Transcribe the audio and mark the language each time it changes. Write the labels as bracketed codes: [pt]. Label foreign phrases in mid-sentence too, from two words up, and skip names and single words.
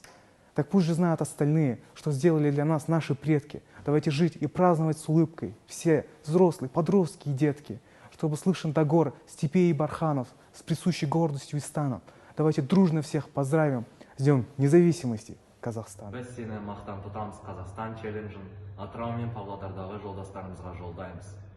[ru] Так пусть же знают остальные, что сделали для нас наши предки. Давайте жить и праздновать с улыбкой все, взрослые, подростки и детки, чтобы слышен до гор степей и барханов с присущей гордостью и станом. Давайте дружно всех поздравим с Днем независимости Казахстана. [kk] Біз сені мақтан тұтамыз Қазақстан челленджін Атырау мен Павлодардағы жолдастарымызға жолдаймыз.